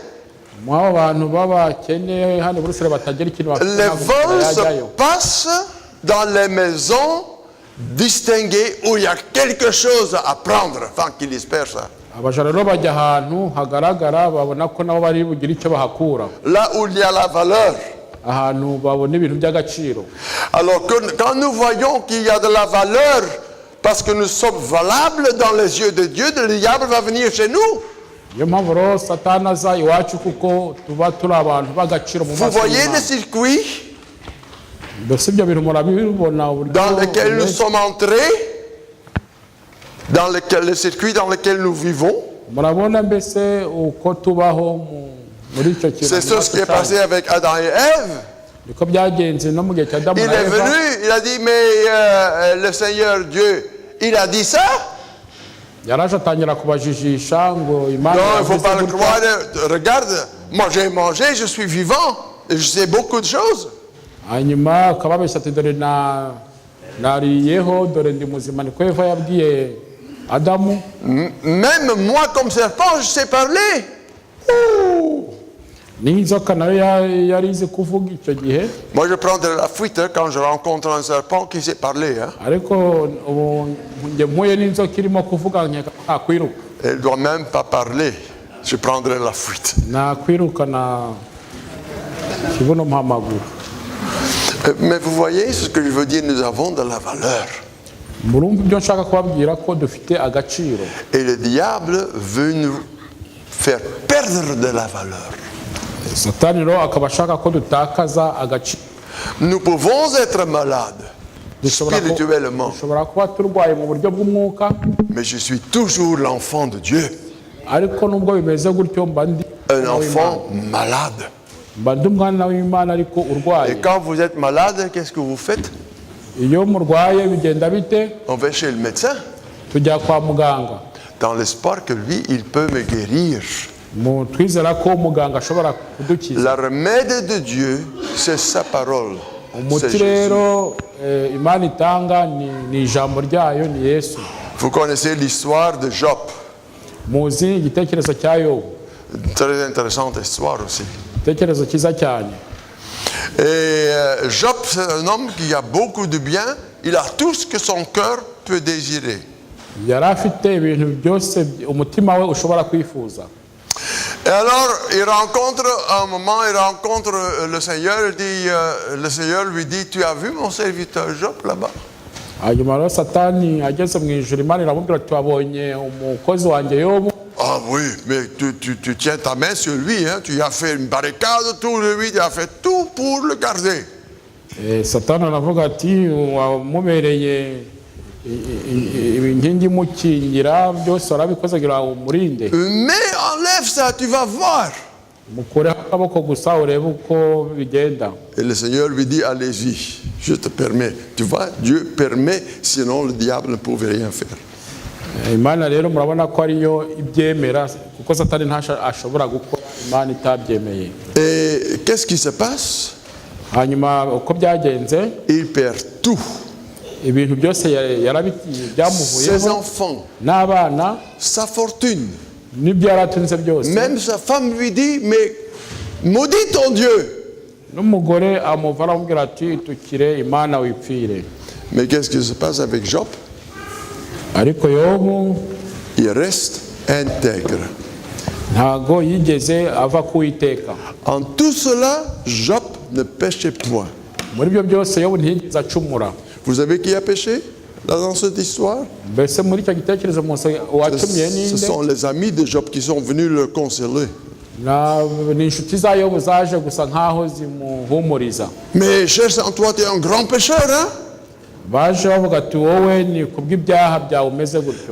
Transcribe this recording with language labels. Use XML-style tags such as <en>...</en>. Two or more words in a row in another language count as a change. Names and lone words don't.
<fr>Les vols se passent dans les maisons distinguées où il y a quelque chose à prendre avant qu'ils dispersent. Là où il y a la valeur,</fr> <rw>ahantu babona ibintu by'agaciro.</rw> <fr>Alors quand nous voyons qu'il y a de la valeur, parce que nous sommes valables dans les yeux de Dieu, le diable va venir chez nous.</fr> <rw>Niyo mpamvu rero Satani aza iwacu kuko tuba turi abantu b'agaciro mu</rw> <fr>Vous</fr> <rw>maso</rw> <fr>voyez</fr> <rw>y'Imana.</rw> <fr>le circuit</fr> <rw>Mbese ibyo bintu murabibona uburyo</rw> <fr>dans lequel nous</fr> <rw>bumeze.</rw> <fr>sommes entrés, dans le circuit dans lequel nous vivons.</fr> <rw>Murabona mbese uko tubaho muri icyo kintu.</rw> <fr>C'est ce qui est passé avec Adam et Ève.</fr> <rw>Niko byagenze no mu gihe cya Adamu</rw> <fr>Il</fr> <rw>na</rw> <fr>est</fr> <rw>Eva.</rw> <fr>venu, il a dit, mais le Seigneur Dieu, il a dit ça?</fr> <rw>Yaraje atangira kubajijisha ngo Imana</rw> <fr>Non, il ne faut</fr> <rw>yavuze</rw> <fr>pas le</fr> <rw>gutya.</rw> <fr>croire. Regarde, moi j'ai mangé, je suis vivant, et je sais beaucoup de choses.</fr> <rw>Hanyuma akababeshya ati dore nariyeho dore ndi muzima. Niko Eva yabwiye Adamu.</rw> <fr>Même moi comme serpent, je sais parler.</fr> <rw>N'inzoka nayo yari izi kuvuga icyo gihe.</rw> <fr>Moi je prends de la fuite hein, quand je rencontre un serpent qui sait parler. Hein.</fr> <rw>Ariko ubu njye mpuye n'inzoka irimo kuvuga nakwiruka.</rw> <fr>Elle ne doit même pas parler. Je prendrai la fuite.</fr> <rw>Nakwiruka na kibuno mpamaguru.</rw> <fr>Mais vous voyez ce que je veux dire, nous avons de la valeur.</fr> <rw>Murumva ibyo nshaka kubabwira ko dufite agaciro.</rw> <fr>Et le diable veut nous faire perdre de la valeur.</fr> <rw>Satani rero akaba ashaka ko dutakaza agaciro.</rw> <fr>Nous pouvons être malades spirituellement,</fr> <rw>dushobora kuba turwaye mu buryo bw'umwuka,</rw> <fr>mais je suis toujours l'enfant de Dieu,</fr> <rw>ariko nubwo bimeze gutyo mba ndi</rw> <fr>un enfant malade.</fr> <rw>mba ndi umwana w'Imana ariko urwaye.</rw> <fr>Et quand vous êtes malade, qu'est-ce que vous faites?</fr> <rw>Iyo murwaye bigenda bite?</rw> <fr>On va chez le médecin,</fr> <rw>Tujya kwa muganga</rw> <fr>dans l'espoir que lui, il peut me guérir.</fr> <rw>twizera ko muganga ashobora kudukiza.</rw> <fr>Le remède de Dieu, c'est sa parole. C'est</fr> <rw>Umuti</rw> <fr>Jésus.</fr> <rw>rero Imana itanga ni ijambo ryayo, ni Yesu.</rw> <fr>Vous connaissez l'histoire de Job.</fr> <rw>Muzi igitekerezo cya Yobu,</rw> <fr>Très intéressante histoire aussi.</fr> <rw>igitekerezo cyiza cyane.</rw> <fr>Et Job, c'est un homme qui a beaucoup de bien. Il a tout ce que son cœur peut désirer.</fr> <rw>Yari afite ibintu byose umutima we ushobora kwifuza.</rw> <fr>Et alors, il rencontre, à un moment, il rencontre le Seigneur. Le Seigneur lui dit, tu as vu mon serviteur Job là-bas?</fr> <rw>Hanyuma rero Satani ageze mu ijuru, Imana iramubwira ati wabonye umukozi wanjye Yobu.</rw> <fr>Ah oui, mais tu tiens ta main sur lui, hein? Tu as fait une barricade autour de lui, tu as fait tout pour le garder.</fr> <rw>Satani aravuga ati wamubereye inkingi imukingira, byose warabikoze kugira ngo umurinde.</rw> <fr>Mais enlève ça, tu vas voir.</fr> <rw>Mukureho akaboko gusa urebe uko bigenda.</rw> <fr>Et le Seigneur lui dit, allez-y, je te permets. Tu vois, Dieu permet, sinon le diable ne pouvait rien faire.</fr> <rw>Imana rero murabona ko ariyo ibyemera, kuko Satani ashobora gukora Imana itabyemeye.</rw> <fr>Et qu'est-ce qui se passe?</fr> <rw>Hanyuma uko byagenze,</rw> <fr>Il perd tout.</fr> <rw>ibintu byose</rw> <fr>Ses</fr> <rw>byamuvuyeho,</rw> <fr>enfants,</fr> <rw>n'abana</rw> <fr>sa fortune.</fr> <rw>n'ibyo yaratunze byose.</rw> <fr>Même sa femme lui dit, mais maudit ton Dieu.</fr> <rw>N'umugore amuva aramubwira ati tukire Imana wipfire.</rw> <fr>Mais qu'est-ce qui se passe avec Job?</fr> <rw>Ariko Yobu</rw> <fr>Il reste intègre.</fr> <rw>ntago yigeze ava ku Uwiteka.</rw> <fr>En tout cela, Job ne péchait point.</fr> <rw>Muri byo byose Yobu ntiyigeze acumura.</rw> <fr>Vous savez qui a péché dans cette histoire?</fr> <rw>Mbese muri icyo gitekerezo Mose wacumuye</rw> <fr>Ce</fr> <rw>ninde?</rw> <fr>sont les amis de Job qui sont venus le consoler.</fr> <rw>Ni inshuti za Yobu zaje gusa nkaho zimuhumuriza.</rw> <fr>Mais cher sans toi, tu es un grand pécheur, hein?</fr> <rw>Baje bavuga ati wowe ni kubw'ibyaha byawe umeze gutyo.</rw>